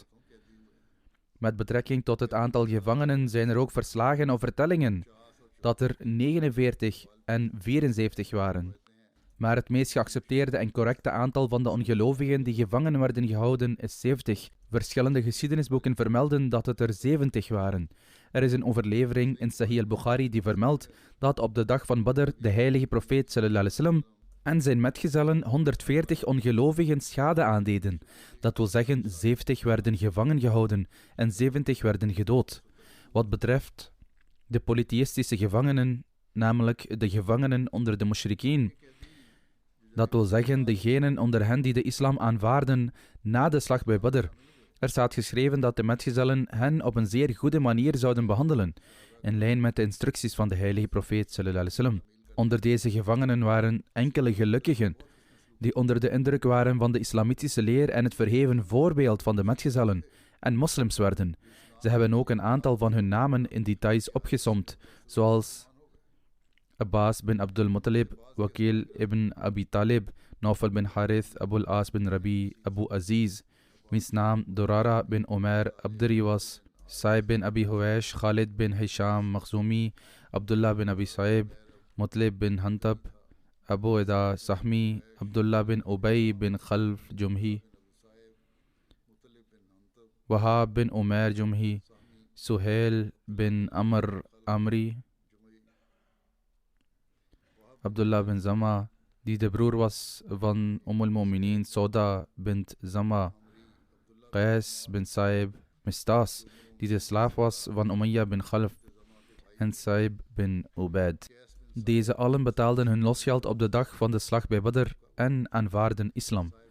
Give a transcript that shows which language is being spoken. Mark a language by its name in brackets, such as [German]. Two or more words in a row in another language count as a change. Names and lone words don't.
[Dutch] Met betrekking tot het aantal gevangenen zijn er ook verslagen of vertellingen dat er 49 en 74 waren. Maar het meest geaccepteerde en correcte aantal van de ongelovigen die gevangen werden gehouden is 70. Verschillende geschiedenisboeken vermelden dat het er 70 waren. Er is een overlevering in Sahih al-Bukhari die vermeldt dat op de dag van Badr de heilige profeet [Arabic] صلى الله عليه وسلم [Dutch] en zijn metgezellen 140 ongelovigen schade aandeden. Dat wil zeggen, 70 werden gevangen gehouden en 70 werden gedood. Wat betreft de polytheïstische gevangenen, namelijk de gevangenen onder de mushrikeen, dat wil zeggen, degenen onder hen die de islam aanvaarden na de slag bij Badr. Er staat geschreven dat de metgezellen hen op een zeer goede manier zouden behandelen, in lijn met de instructies van de heilige profeet [Arabic] صلى الله عليه وسلم. [Dutch] Onder deze gevangenen waren enkele gelukkigen, die onder de indruk waren van de islamitische leer en het verheven voorbeeld van de metgezellen en moslims werden. Ze hebben ook een aantal van hun namen in details opgesomd, zoals Abbas bin Abdul Muttalib, Waqil ibn Abi Talib, Nawfal bin Harith, Abul As bin Rabi, Abu Aziz, wiens naam Durara bin Omer Abdari was, Saib bin Abi Huwaish, Khalid bin Hisham Makhzumi, Abdullah bin Abi Saib, Mutlib bin Hantab, Abu Ida Sahmi, Abdullah bin Ubay bin Khalf Jumhi, Wahab bin Umair Jumhi, Suhail bin Amr Amri, Abdullah bin Zama, die de broer was van al-Mu'minin Sauda bint Zama, Qais bin Saib, Mistas, die de slaaf was van Umayya bin Khalf, en Saib bin Ubaid. Deze allen betaalden hun losgeld op de dag van de slag bij Badr en aanvaarden islam.